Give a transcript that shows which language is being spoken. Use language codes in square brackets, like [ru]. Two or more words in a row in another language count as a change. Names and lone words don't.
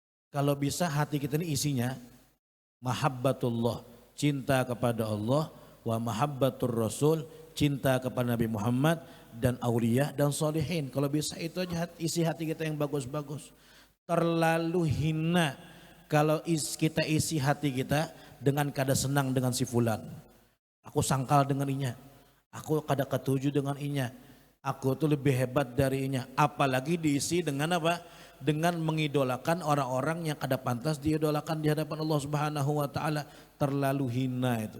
[id] Kalau bisa hati kita ini isinya mahabbatullah, cinta kepada Allah, [ar] wa mahabbatur rasul, [id] cinta kepada Nabi Muhammad dan aulia dan solihin. Kalau bisa itu aja isi hati kita yang bagus-bagus. Terlalu hina kalau kita isi hati kita dengan kada senang dengan si fulan. [bjn] Aku sangkal dengan inya, aku kada ketuju dengan inya, aku tuh lebih hebat dari inya. [id] Apalagi diisi dengan apa? Dengan mengidolakan orang-orang yang kada pantas diidolakan di hadapan Allah [ar] Subhanahu wa taala. [id] Terlalu hina itu.